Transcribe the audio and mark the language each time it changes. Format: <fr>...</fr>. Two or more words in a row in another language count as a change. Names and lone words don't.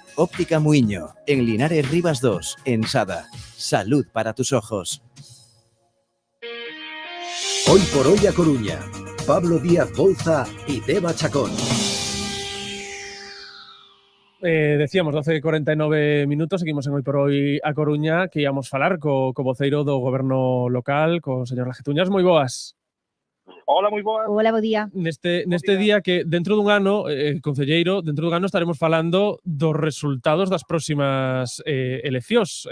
<es>Óptica Muiño, en Linares Rivas 2, en Sada. Salud para tus ojos. Hoy por hoy a Coruña. Pablo Díaz Bouza y Deva Chacón. Decíamos 12:49, seguimos en</es> <gl>Hoy por Hoy a Coruña, que íamos falar co voceiro do goberno local, co señor Lagetuñas. Moi boas. Hola, moi boas. Hola, bo día. Neste día que dentro dun ano, concelleiro, dentro dun ano estaremos falando dos resultados das próximas eleccións.</gl>